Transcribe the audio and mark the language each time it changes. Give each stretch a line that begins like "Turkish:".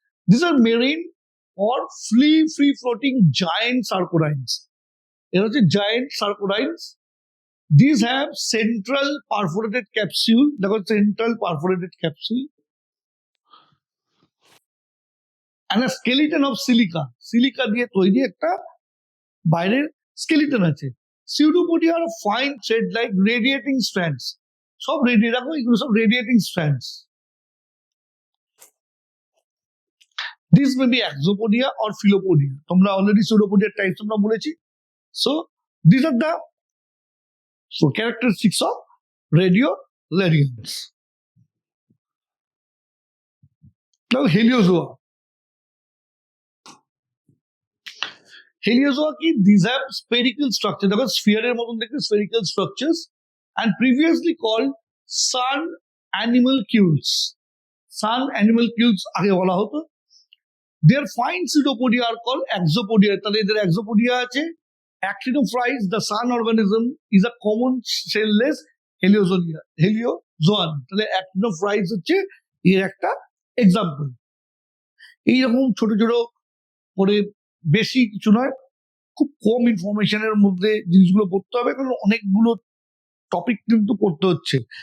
English: This are marine or free floating giant sarcodines.
Bangla: এরা হচ্ছে giant sarcodines.
English: These have central perforated capsule. দেখো, central perforated capsule and a skeleton of silica.
Bangla: Silica দিয়ে তৈরি একটা বাইরের skeleton আছে।
English: Pseudopodia are fine thread-like radiating strands.
Bangla: সব রেডিয়ে রাখো, এগুলো সব radiating strands.
English: This may be exopodia or philopodia.
Bangla: তোমরা অলরেডি pseudopodia টাইপস আমরা বলেছি।
English: So these are the characteristics of radiolarians. Now heliozoa. Heliozoa কি? These have spherical structure.
Bangla: দেখো sphere এর মতন দেখতে
English: spherical structures and previously called sun animalcules.
Bangla: Sun animalcules আগে বলা হতো।
English: Their fine pseudopodia are called exopodia.
Bangla: তাহলে এদের exopodia আছে।
English: Actinophrys, the sun organism, is a common cell-less heliozoan.
Bangla: তাহলে actinophrys হচ্ছে এর একটা এক্সাম্পল। এইরকম ছোট ছোট করে, বেশি কিছু নয়, খুব কম ইনফরমেশনের মধ্যে জিনিসগুলো পড়তে হবে, কারণ অনেকগুলো টপিক কিন্তু পড়তে হচ্ছে।